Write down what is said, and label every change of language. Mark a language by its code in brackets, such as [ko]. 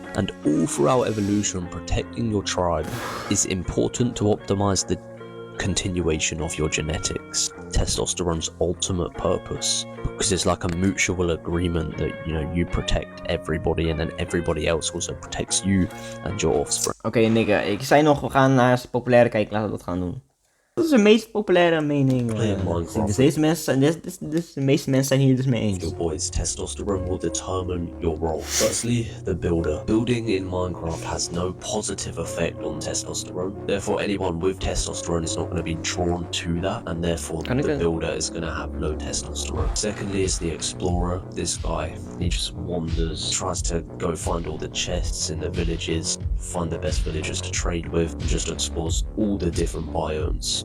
[en] And all throughout evolution, protecting your tribe is important to optimize the continuation of your genetics. Testosterone's ultimate purpose, because it's like a mutual agreement that, you know, you protect everybody and then everybody else also protects you and your offspring. [nl] Oké, nigger. Ik zei nog, we gaan naar zijn populaire kijken. Laten we dat gaan doen. Dat is de meest populaire mening. Dus deze mensen, de meeste mensen zijn hier dus mee eens. [en] Your boys' testosterone will determine your role. Firstly, the builder. Building in Minecraft has no positive effect on testosterone. Therefore, anyone with testosterone is not going to be drawn to that, and therefore the builder is going to have low testosterone. Secondly is the explorer. This guy, he just wanders, tries to go find all the chests in the villages, find the best villagers to trade with, and just explores all the different biomes.